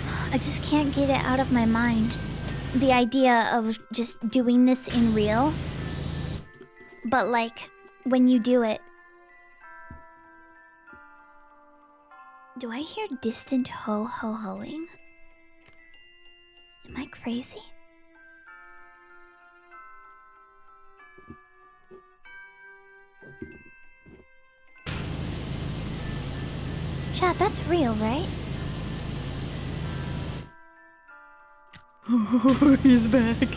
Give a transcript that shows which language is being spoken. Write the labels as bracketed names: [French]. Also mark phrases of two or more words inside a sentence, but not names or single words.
[English] I just can't get it out of my mind. The idea of just doing this in real. But like, when you do it... Do I hear distant ho-ho-hoing? Am I crazy? Chat, that's real, right? Oh, he's back.